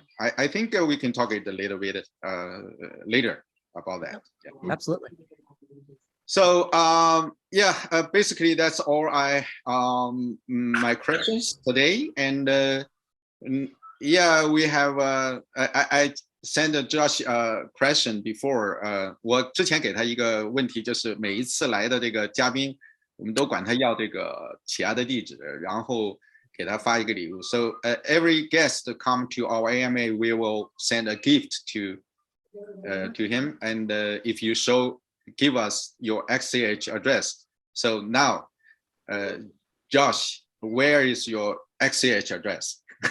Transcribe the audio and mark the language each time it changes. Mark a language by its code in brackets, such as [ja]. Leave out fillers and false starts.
[en] I think we can talk a little bit later about that. Yeah. Absolutely. So basically that's all my questions today, and we have I sent Josh a question before. [zh] 我之前给他一个问题，就是每一次来的这个嘉宾，我们都管他要这个企业的地址，然后给他发一个礼物。 [en] So every guest come to our AMA, we will send a gift to him, and if you give us your XCH address. So now, Josh, where is your XCH address?